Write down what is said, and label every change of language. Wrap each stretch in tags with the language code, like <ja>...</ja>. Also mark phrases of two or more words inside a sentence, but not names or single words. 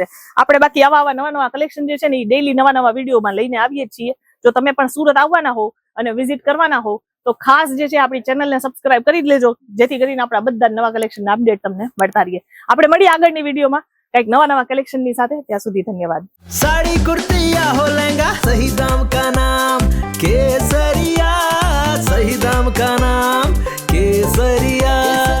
<gu>આપણે બાકી આવા નવા કલેક્શન જે છે ને એ ડેઈલી નવા વિડીયોમાં લઈને આવીએ છીએ. જો તમે પણ સુરત આવવાના હો અને વિઝિટ કરવાના હો તો ખાસ જે છે આપણી ચેનલને સબસ્ક્રાઇબ કરી જ લેજો, જેથી કરીને આપણા બધા નવા કલેક્શનના અપડેટ તમને મળતા રહીએ. આપણે મળીએ આગળની વિડીયોમાં કંઈક નવા કલેક્શનની સાથે. ત્યાં સુધી ધન્યવાદ.</gu> <hi>साड़ी कुर्ती या हो लहंगा सही दाम का नाम केसरिया, सही दाम का नाम केसरिया.</hi>